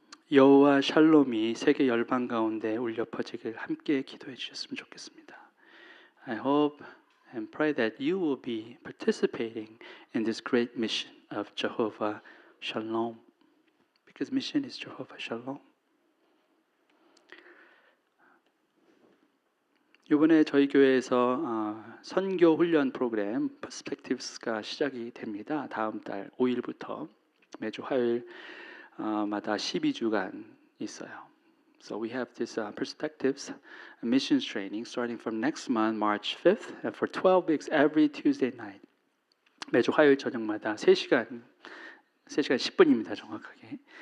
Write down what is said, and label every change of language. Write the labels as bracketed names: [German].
[Korean] 여호와 샬롬이 세계 열방 가운데 울려 퍼지길 함께 기도해 주셨으면 좋겠습니다. [English] I hope and pray that you will be participating in this great mission of Jehovah Shalom. Because mission is Jehovah Shalom. [Korean] 이번에 저희 교회에서 선교 훈련 프로그램 Perspectives가 시작이 됩니다. 다음 달 5일부터 매주 화요일마다 12주간 있어요. [English] So we have this Perspectives missions training starting from next month, March 5th, and for 12 weeks every Tuesday night. [Korean] 매주 화요일 저녁마다 3시간 10분입니다. 정확하게.